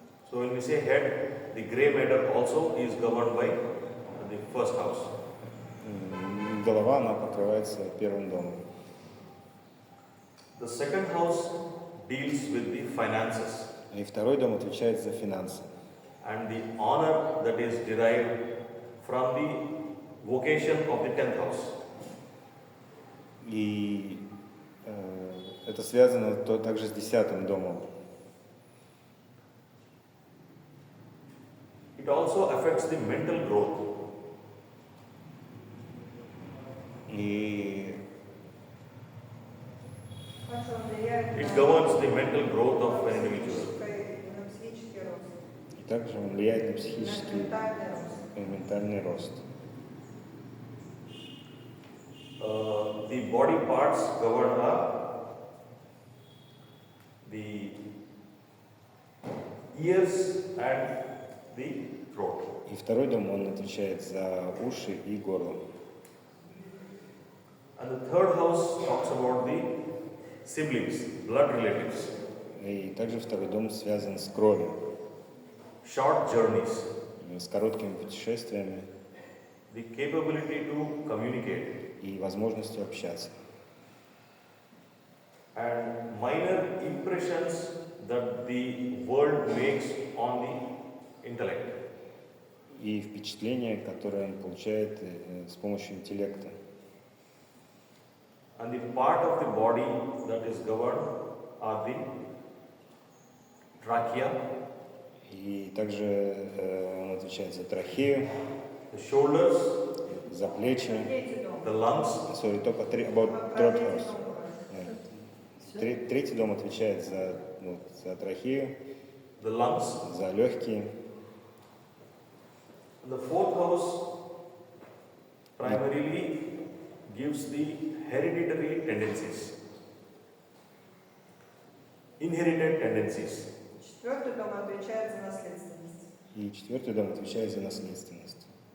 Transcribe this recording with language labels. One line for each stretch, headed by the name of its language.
English: So when we say head, the gray matter also is governed by the first house.
Russian: Голова, она покрывается первым домом.
English: The second house deals with the finances
Russian: И второй дом отвечает за финансы.
English: and the honor that is derived from the vocation of the 10th house.
Russian: И это связано также с 10-м домом.
English: It also affects the mental growth.
Russian: И Как же он влияет
English: It
Russian: на
English: governs the mental growth of an individual.
Russian: на психический рост, также он влияет на на психический ментальный рост. и ментальный рост.
English: The body parts governed are the ears and the throat.
Russian: И второй дом, он отвечает за уши и горло.
English: And the third house talks about the siblings, blood relatives,
Russian: И также второй дом связан с кровью,
English: short journeys,
Russian: с короткими путешествиями
English: the capability to communicate,
Russian: и возможностью общаться.
English: and minor impressions that the world makes on the intellect.
Russian: И впечатления, которые он получает с помощью интеллекта.
English: And the part of the body that is governed are the trachea,
Russian: И также он отвечает за трахею,
English: the shoulders,
Russian: за плечи. Третий дом.
English: the lungs, Sorry,
Russian: только
English: about
Russian: Про
English: third
Russian: третий
English: house.
Russian: дом говорю. Третий дом отвечает за трахею,
English: the lungs.
Russian: за легкие.
English: The fourth house primarily gives the hereditary tendencies, inherited tendencies.
Russian: Четвертый дом отвечает за наследственность. И четвертый дом отвечает за наследственность.